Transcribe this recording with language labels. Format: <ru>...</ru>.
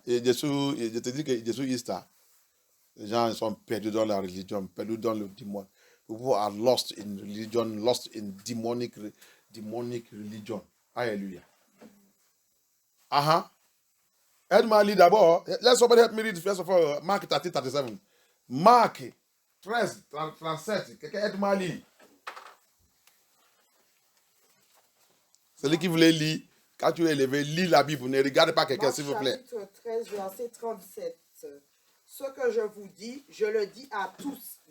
<fr>Et je te dis que Jésus Easter, les gens sont perdus dans la religion, perdus dans le démon.</fr> <en>People are lost in religion, lost in demonic religion. Hallelujah.</en> <fr>Aide-moi à lire d'abord.</fr> <en>Let somebody help me read first of all. Mark 13:37. Mark 13:37.</en> <fr>Quelqu'un aide-moi à lire. Celui qui voulait lire, quand tu es élevé, lis la Bible. Ne regarde pas quelqu'un, s'il vous plaît. Chapitre 13, verset 37. Ce que je vous dis, je le dis à tous.</fr>